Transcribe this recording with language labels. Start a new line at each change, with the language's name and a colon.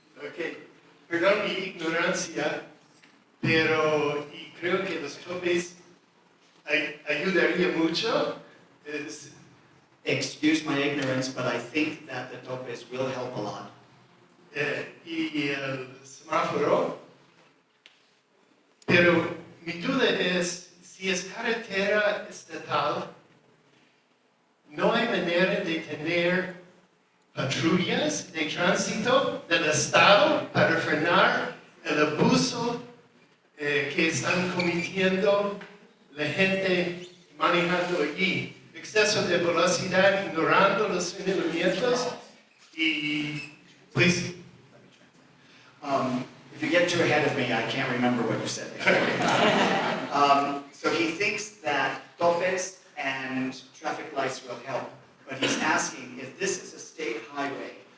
Spanish: Ok, perdón mi ignorancia, pero y creo que los topes ayudaría mucho.
English: Excuse my ignorance, but I think that the topes will help a lot.
Spanish: Y el semáforo, pero mi duda es si es carretera estatal, no hay manera de tener patrullas de tránsito del estado para frenar el abuso que están cometiendo la gente manejando allí. Exceso de velocidad, ignorando los señalamientos y pues...
English: If you get too ahead of me, I can't remember what you said before. So he thinks that topes and traffic lights will help, but he's asking if this is a state highway,